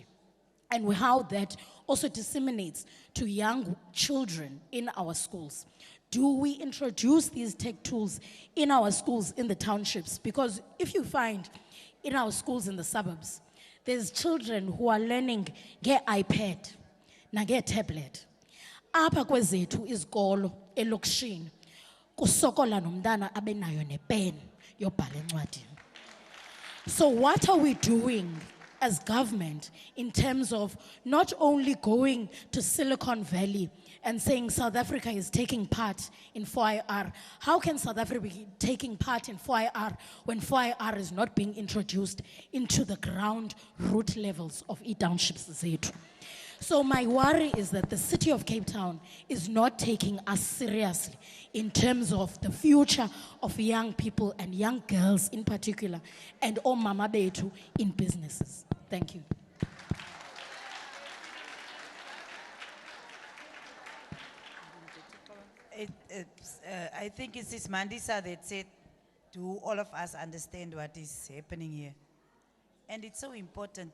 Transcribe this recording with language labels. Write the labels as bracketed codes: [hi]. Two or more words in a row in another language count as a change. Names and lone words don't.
[en] And how that also disseminates to young children in our schools. Do we introduce these tech tools in our schools in the townships? Because if you find in our schools in the suburbs, there's children who are learning get iPad, na get tablet. [xh] Apha kwezethu izikolo elokishini kusokola nomntana abenayo nepen yobhala encwadini. [en] So what are we doing as government in terms of not only going to Silicon Valley and saying South Africa is taking part in 4IR? How can South Africa be taking part in 4IR when 4IR is not being introduced into the ground root levels of townships zethu? So my worry is that the city of Cape Town is not taking us seriously in terms of the future of young people and young girls in particular, and [xh] omama bethu [en] in businesses. Thank you. I think it's this Mandisa that said, do all of us understand what is happening here? And it's so important.